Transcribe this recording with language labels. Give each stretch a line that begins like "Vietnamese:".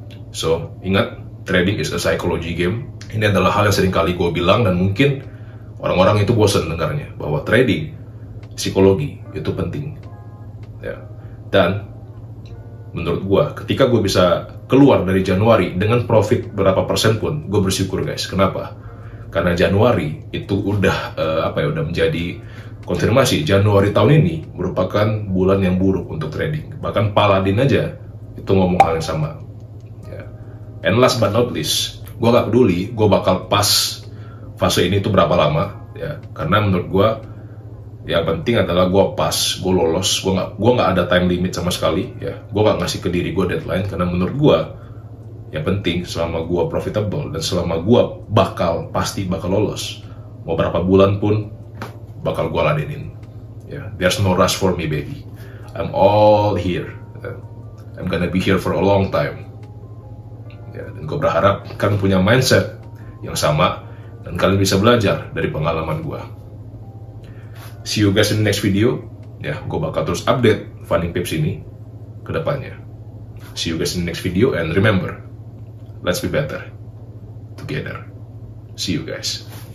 English: So, ingat, trading is a psychology game.
Indonesian: Ini adalah hal yang sering kali gue bilang dan mungkin orang-orang itu bosan dengarnya, bahwa trading, psikologi itu penting. Ya. Dan menurut gue, ketika gue bisa keluar dari Januari dengan profit berapa persen pun, gue bersyukur guys. Kenapa? Karena Januari itu udah udah menjadi konfirmasi. Januari tahun ini merupakan bulan yang buruk untuk trading. Bahkan Paladin aja itu ngomong hal yang sama. Ya.
English: And last but not least,
Indonesian: gue gak peduli gue bakal pas fase ini tuh berapa lama, ya. Karena menurut gue yang penting adalah gue pas, gue lolos, gue nggak ada time limit sama sekali, ya. Gue gak ngasih ke diri gue deadline, karena menurut gue yang penting selama gue profitable dan selama gue pasti bakal lolos, mau berapa bulan pun bakal gue ladenin.
English: Ya, there's no rush for me baby, I'm all here, I'm gonna be here for a long time.
Indonesian: Ya, dan gue berharap kalian punya mindset yang sama dan kalian bisa belajar dari pengalaman gue.
English: See you guys in the next video.
Indonesian: Ya, gue bakal terus update Funding Pips ini ke depannya.
English: See you guys in the next video and remember, let's be better together. See you guys.